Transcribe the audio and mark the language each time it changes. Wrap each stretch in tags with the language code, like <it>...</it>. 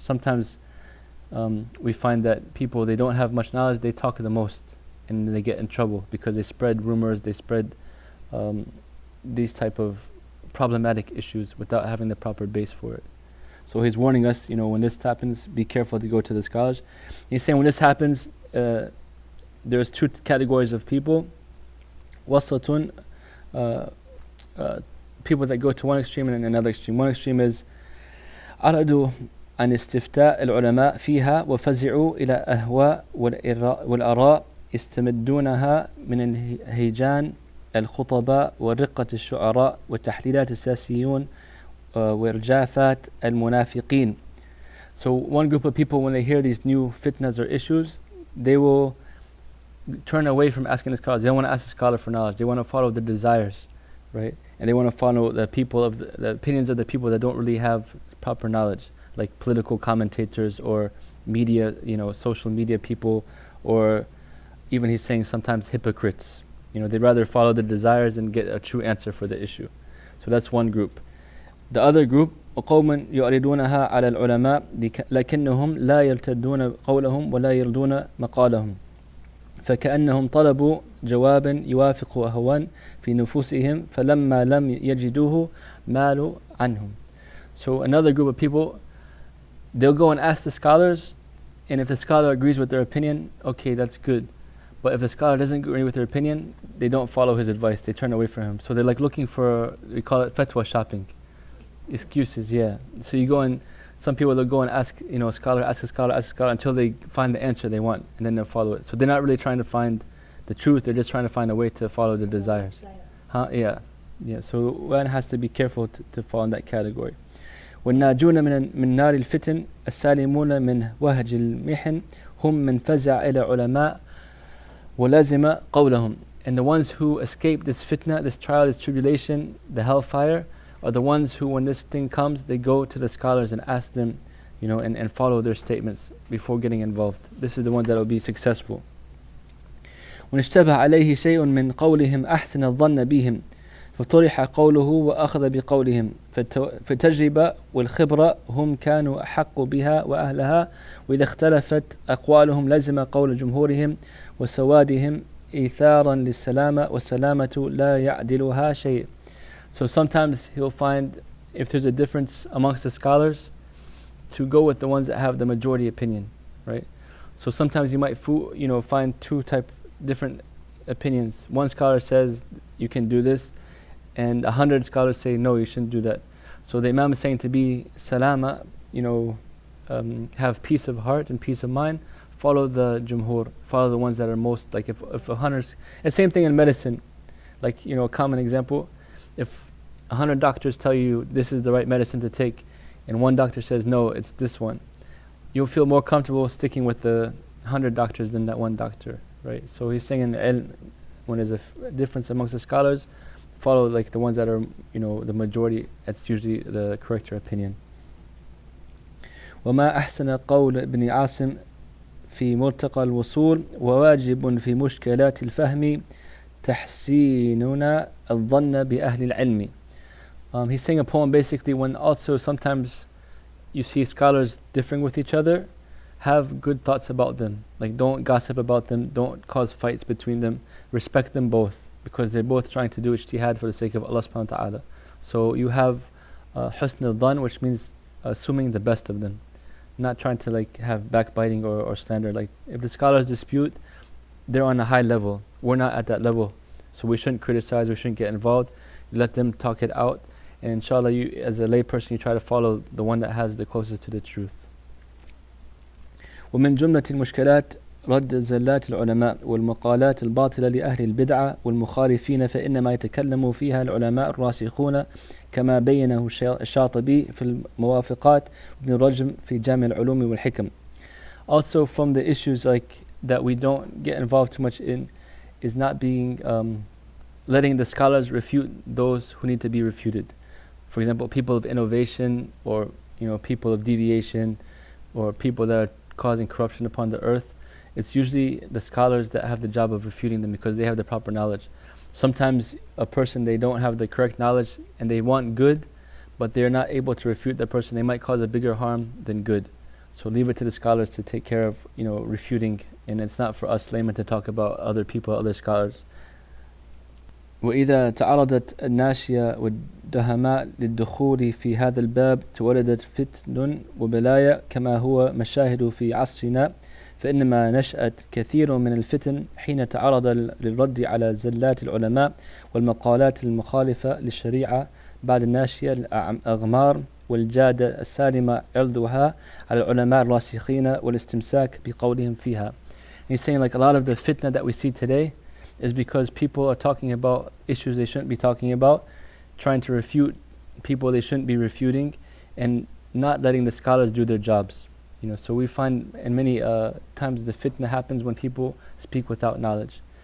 <en>Sometimes we find that people, they don't have much knowledge, they talk the most, and they get in trouble because they spread rumors, they spread these type of problematic issues without having the proper base for it. So he's warning us, when this happens, be careful to go to the scholars. He's saying when this happens, there's two categories of people. Wasatun, people that go to one extreme and another extreme. One extreme is</en> <ar>أرادوا عن استفتاء العلماء فيها وفزعوا إلى أهواء والآراء يستمدونها من الهيجان الخطباء ورقة الشعراء وتحليلات السياسيون وإرجافات المنافقين.</ar> <en>So one group of people, when they hear these new fitnas or issues, they will turn away from asking the scholars. They don't want to ask the scholar for knowledge. They want to follow their desires, right? And they want to follow the people of the opinions of the people that don't really have proper knowledge, like political commentators or media, social media people, or even he's saying sometimes hypocrites. They'd rather follow the desires and get a true answer for the issue. So that's one group. The other group,</en> <ar>وقوم يعرضونها على العلماء لكنهم لا يرتدون قولهم ولا يرضون مقالهم فكأنهم طلبوا جوابا يوافق أهواء في نفوسهم فلما لم يجدوه مالوا عنهم.</ar> <en>So another group of people, they'll go and ask the scholars, and if the scholar agrees with their opinion, okay, that's good. But if the scholar doesn't agree with their opinion, they don't follow his advice, they turn away from him. So they're like looking for, we call it fatwa shopping. Excuses, yeah. So you go and, some people they'll go and ask, a scholar, ask a scholar until they find the answer they want, and then they'll follow it. So they're not really trying to find the truth, they're just trying to find a way to follow their desires. Yeah. So one has to be careful to fall in that category.</en> <ar>والناجون من نار الفتن السالمون من وهج المحن هم من فزع إلى علماء ولازم قولهم.</ar> <en>And the ones who escape this fitna, this trial, this tribulation, the hellfire, are the ones who, when this thing comes, they go to the scholars and ask them, and follow their statements before getting involved. This is the one that will be successful.</en> <ar>وإن اشتبه عليه شيء من قولهم أحسن الظن بهم فطرح قوله وأخذ بقولهم فالتجربة والخبرة هم كانوا أحق بها وأهلها وإذا اختلفت أقوالهم لزم قول جمهورهم وسوادهم إيثارا للسلامة والسلامة لا يعدلها شيء.</ar> <en>So sometimes he'll find, if there's a difference amongst the scholars, to go with the ones that have the majority opinion, right? So sometimes you might find two different opinions. One scholar says you can do this, and 100 scholars say no, you shouldn't do that. So the Imam is saying to be salama, have peace of heart and peace of mind, follow the jumhur, follow the ones that are most, like if 100, and same thing in medicine, like a common example, if 100 doctors tell you this is the right medicine to take, and one doctor says no, it's this one, you'll feel more comfortable sticking with the 100 doctors than that one doctor, right? So he's saying in ilm, when there's a difference amongst the scholars, follow like the ones that are the majority. That's usually the correct opinion.</en> <ar>وما أحسن قول ابن عاصم في مرتقى الوصول وواجب في مشكلات الفهم تحسيننا الظن بأهل العلم.</ar> <en>He's saying a poem basically when also sometimes you see scholars differing with each other, have good thoughts about them. Like don't gossip about them, don't cause fights between them, respect them both, because they're both trying to do ijtihad for the sake of Allah subhanahu wa ta'ala. So you have husn al-dhan, which means assuming the best of them, not trying to have backbiting or slander. Like if the scholars dispute, they're on a high level, we're not at that level, so we shouldn't criticize, we shouldn't get involved. Let them talk it out, and inshallah you as a layperson, you try to follow the one that has the closest to the truth.</en> <ar>ومن جملة المشكلات رد زلات العلماء والمقالات الباطلة لأهل البدعة والمخالفين فإنما يتكلم فيها العلماء الراسخون كما بينه الشاطبي في الموافقات وابن رجم في جامع العلوم والحكم.</ar> <en>Also from the issues like that we don't get involved too much in is not being letting the scholars refute those who need to be refuted. For example, people of innovation, or people of deviation, or people that are causing corruption upon the earth. It's usually the scholars that have the job of refuting them because they have the proper knowledge. Sometimes a person, they don't have the correct knowledge and they want good, but they're not able to refute that person. They might cause a bigger harm than good. So leave it to the scholars to take care of refuting, and it's not for us laymen to talk about other people, other scholars.</en> <ar>وإذا تعرضت الناشية والدهماء للدخول في هذا الباب تولدت فتن وبلايا كما هو مشاهد في عصرنا، فإنما نشأت كثير من الفتن حين تعرض للرد على زلات العلماء والمقالات المخالفة للشريعة بعد الناشية الأغمار والجادة السالمة عرضها على العلماء الراسخين والاستمساك بقولهم فيها.</ar> <en>And he's saying, like, a lot of the fitna that we see today is because people are talking about issues they shouldn't be talking about, trying to refute people they shouldn't be refuting, and not letting the scholars do their jobs. So we find in many times the fitna happens when people speak without knowledge.</en>